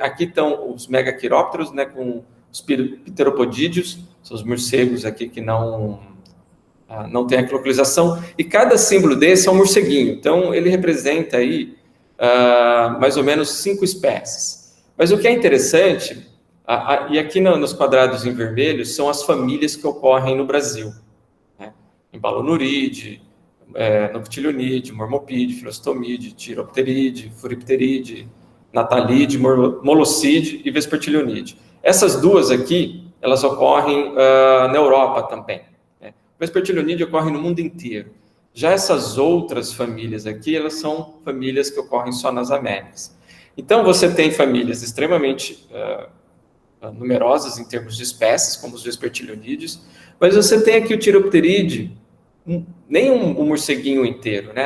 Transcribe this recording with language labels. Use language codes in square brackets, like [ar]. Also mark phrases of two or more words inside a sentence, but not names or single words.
[pt] Aqui estão os Megachiropteros, né, com os pteropodídeos, são os morcegos aqui que não tem ecolocalização, e cada símbolo desse é um morceguinho, então ele representa aí mais ou menos 5 espécies. Mas o que é interessante, e aqui nos quadrados em vermelho, são as famílias que ocorrem no Brasil, né? Embalonuride, Noctilionide, Mormopide, Filostomide, Chiropteride, Furipteride, Natalide, Moloside e Vespertilionide. Essas duas aqui, elas ocorrem na Europa também. O Vespertilionide ocorre no mundo inteiro. Já essas outras famílias aqui, elas são famílias que ocorrem só nas Américas. Então, você tem famílias extremamente numerosas em termos de espécies, como os Vespertilionídeos, mas você tem aqui o Chiropteride, nem um morceguinho inteiro, né?